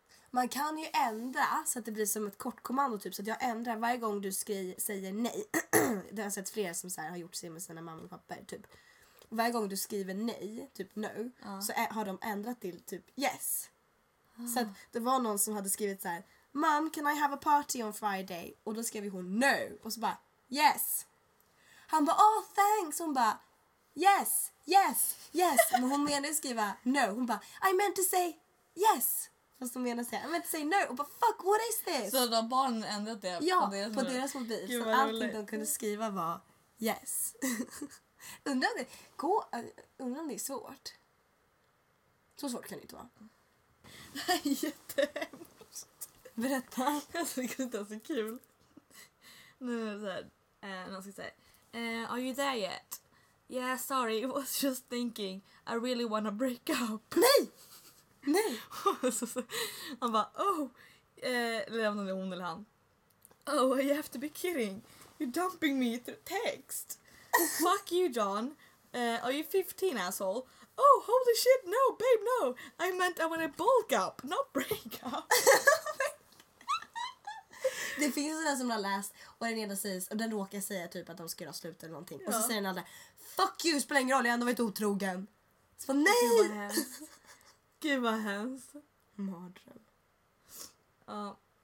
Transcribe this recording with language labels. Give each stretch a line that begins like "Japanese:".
Swedish: Man kan ju ändra så att det blir som ett kortkommando typ. Så att jag ändrar varje gång du säger nej. Det har jag sett flera som så här, har gjort sig med sina mamma och papper typ. Varje gång du skriver nej, typ no. Så har de ändrat till typ yes. Så att det var någon som hade skrivit så här.
English: Mom, can I have a party on Friday?
Swedish: Och då skrev hon no. Och så bara, yes. Han bara,
English: oh thanks.
Swedish: Hon bara,
English: yes, yes, yes.
Swedish: Men hon menade skriva no. Hon bara,
English: I meant to say yes.
Swedish: Fast hon menade säga,
English: I meant to say no.
Swedish: Och bara,
English: fuck, what is this?
Swedish: Så då barnen ändrat det på deras mobil. Så allting de kunde skriva var yes. undrar om det är svårt. Så svårt kan det inte vara. Det är jättehemskt. Berätta. Jag tycker inte det är så kul. Nu är det så här. Någon ska säga.
English: Are you there yet? Yeah, sorry. I was just thinking. I really wanna break up.
Swedish: Nej! Nej! Han bara, oh. Lämna det hon eller han.
English: Oh, you have to be kidding. You're dumping me through text. Fuck you, John. Are you 15, asshole? Oh, holy shit, no, babe, no. I meant I want to bulk up, not break up.
Swedish: Det finns en som har läst, och den ena säger, och den råkar säga typ att de ska göra slut eller någonting. Ja. Och så säger den andra,
English: fuck you,
Swedish: spelar ingen roll, jag har ändå varit otrogen. Så bara, nej! Gud vad hemskt. Gud vad hemskt. Mardröm.